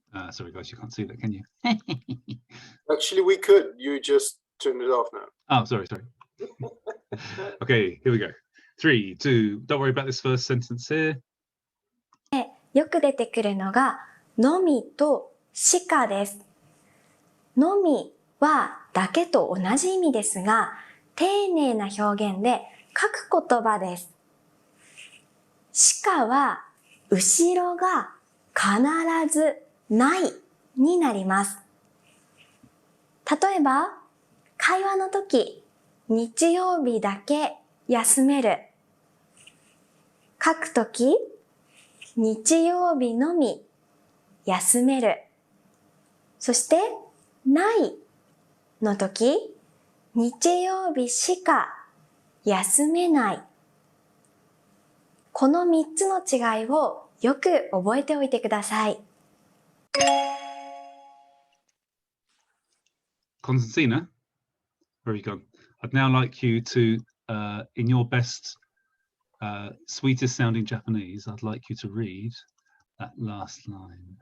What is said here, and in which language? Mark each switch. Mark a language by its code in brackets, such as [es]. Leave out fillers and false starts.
[en] Sorry guys, you can't see that, can you? Actually, we could. You just turned it off now. Oh, sorry. Okay, here we go. 3, 2, don't worry about this first sentence here. [ja] よく出てくるのが、のみとしかです。のみはだけと同じ意味ですが、丁寧な表現で書く言葉です。しかは、後ろが必ずないになります。例えば、会話の時、日曜日だけ休める。書くとき、日曜日のみ休める。そして、ないのとき、日曜日しか休めない。この3つの違いをよく覚えておいてください。 [en] Constantina, where have you gone? I'd now like you to, in your best, sweetest sounding Japanese, I'd like you to read that last line.